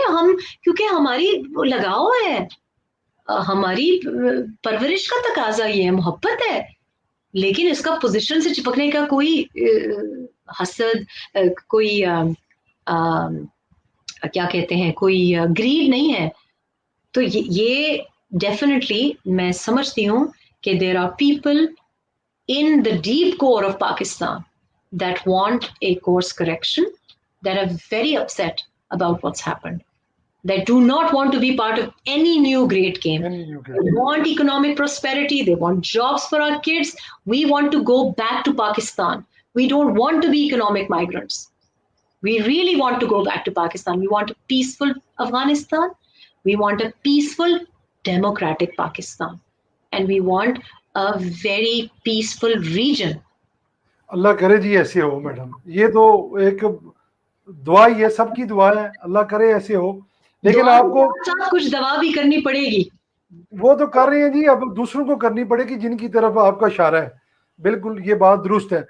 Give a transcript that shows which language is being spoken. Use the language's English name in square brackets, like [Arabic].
[Urdu] ہم کیونکہ ہماری لگاؤ ہے ہماری پرورش کا تقاضا یہ ہے محبت ہے لیکن اس کا پوزیشن سے چپکنے کا کوئی حسد کوئی کیا کہتے ہیں کوئی گریڈ نہیں ہے. تو یہ ڈیفینیٹلی میں سمجھتی ہوں کہ [English] There are people in the deep core of Pakistan that want a course correction, that are very upset about what's happened, that do not want to be part of any new great game. They want economic prosperity, they want jobs for our kids. We want to go back to Pakistan. We don't want to be economic migrants. We really want to go back to Pakistan. We want a peaceful Afghanistan. We want a peaceful, democratic Pakistan. And we want a very peaceful region. [Urdu] اللہ کرے جی ایسے ہو madam. یہ تو ایک دعا ہی ہے سب کی دعا ہے اللہ کرے ایسے ہو. لیکن آپ کو کچھ دعا بھی کرنی پڑے گی. وہ تو کر رہے ہیں جی اب دوسروں کو کرنی پڑے گی جن کی طرف آپ کا اشارہ ہے. بالکل یہ بات درست ہے.